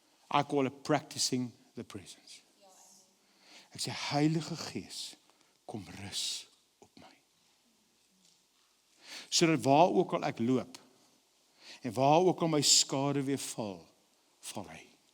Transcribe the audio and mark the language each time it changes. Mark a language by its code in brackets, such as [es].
[en] I call it practicing the presence. [af] Ek sê, Heilige Gees, kom rus op my. Sodat waar ook al ek loop, en waar ook al my skade weer val hy.